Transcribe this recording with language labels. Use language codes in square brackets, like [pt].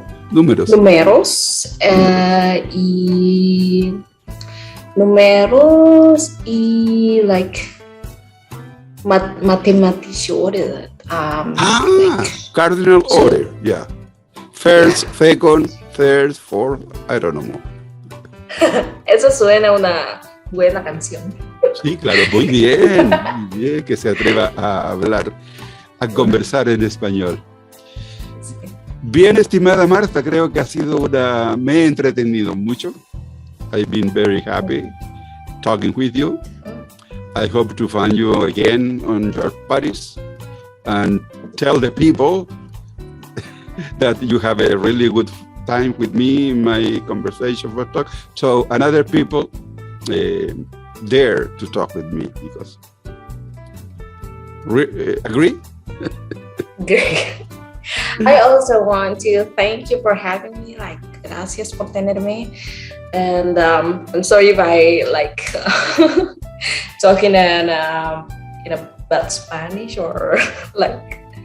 [es] Números y [en] like mathematics order. Like, cardinal order. Yeah. First, second, third, fourth. I don't know more. [es] Eso suena una buena canción. Sí, claro, muy bien que se atreva a hablar, a conversar en español. Bien, estimada Marta, creo que me he entretenido mucho. [en] I've been very happy talking with you. I hope to find you again on your parties and tell the people that you have a really good time with me in my conversation for talk. So another people dare to talk with me because agree? Great. I also want to thank you for having me. [es] Like, gracias por tenerme. [en] And I'm sorry if I like talking in a bad Spanish or like.